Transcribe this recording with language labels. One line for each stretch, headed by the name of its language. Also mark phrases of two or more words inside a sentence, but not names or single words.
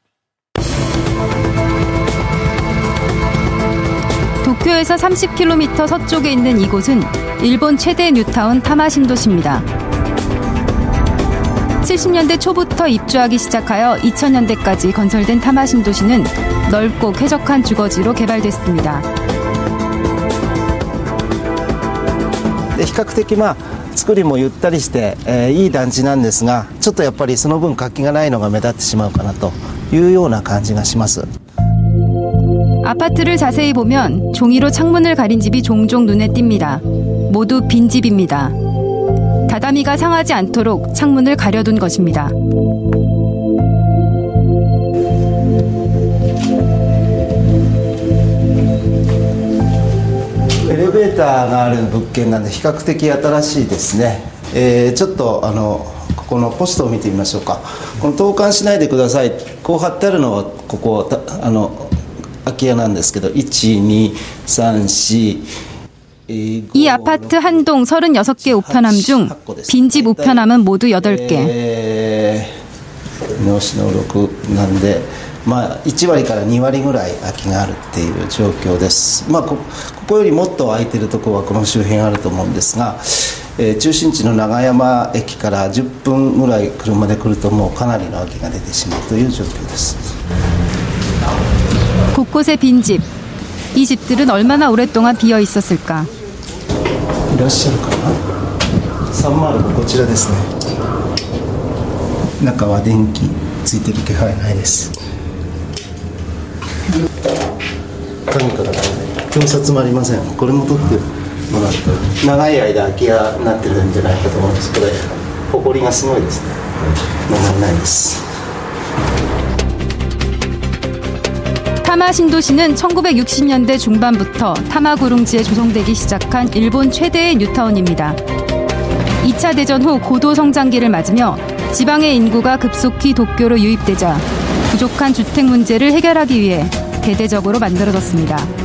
Korean: 도쿄에서 30km 서쪽에 있는 이곳은 일본 최대 뉴타운 타마신도시입니다. 70년대 초부터 입주하기 시작하여 2000년대까지 건설된 타마신도시는 넓고 쾌적한 주거지로 개발됐습니다.
Japanese: 比較的作りもゆったりしていい団地なんですが、ちょっとやっぱりその分活気がないのが目立ってしまうかなというような感じがします。
Korean: 아파트를 자세히 보면 종이로 창문을 가린 집이 종종 눈에 띕니다. 모두 빈집입니다. 다다미가 상하지 않도록 창문을 가려둔 것입니다.
Japanese: エレベーターがある物件なんで比較的新しいですね。ちょっとここのポストを見てみましょうか。この投函しないでください。こう貼ってあるのはここ空き家なんですけど、1、2、3、4
Korean: 이 아파트 한 동 36개 우편함 중 빈집 우편함은 모두 8개.
Japanese: 6なんで、1割から2割ぐらい空きがあるっていう状況です。ここよりもっと空いてるところはこの周辺あると思うんですが、中心地の長山駅から10分ぐらい車で来るともうかなりの空きが出てしまうという状況です。
Korean: 곳곳에 빈집. 이 집들은 얼마나 오랫동안 비어 있었을까?
Japanese: いらっしゃるかな。305こちらですね。中は電気ついてる気配ないです。何かがない。表札もありません。これも取ってもらって長い間空き家になってるんじゃないかと思うんですけど、埃がすごいですね。ないです。
Korean: 타마 신도시는 1960년대 중반부터 타마구룽지에 조성되기 시작한 일본 최대의 뉴타운입니다. 2차 대전 후 고도 성장기를 맞으며 지방의 인구가 급속히 도쿄로 유입되자 부족한 주택 문제를 해결하기 위해 대대적으로 만들어졌습니다.